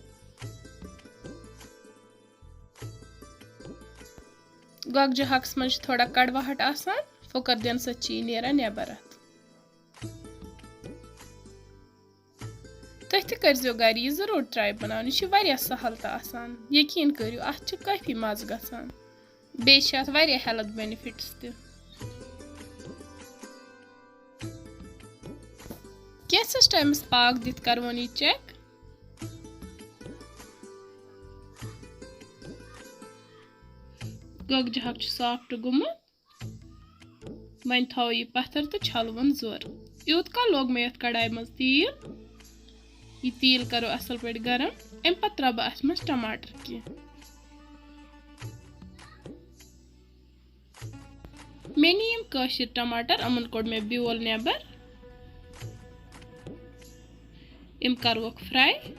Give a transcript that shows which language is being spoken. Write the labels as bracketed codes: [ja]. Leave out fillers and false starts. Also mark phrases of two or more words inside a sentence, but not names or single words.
[ks] गोगज हाकस मज थोड़ा कड़वाहट आसान, फुकर दिन सची नेरान नेबर। तुह तह करो गर यह जरूर ट्राई बनान, यह वारिया सहल तो आसान। यकीन करो अत काफी मज़ गसान, बेस अत वारिया [en] health benefits [ks] तह। कैसस टाइमस पाक दित करवन यह चेक। गोगज हाक सॉफ्ट गुमुत। वन थो यह पत्थर तो छलवन जोर। यूत का लोग मे यथ कढ़ाई मज तील। यह तील करो असल पे गरम। अम पत त्रा बह अथ मज टमाटर कह। मे नी यम काशिर टमाटर, अमन कोड़ मे ब्योल नेबर। इम करवक फ्राई।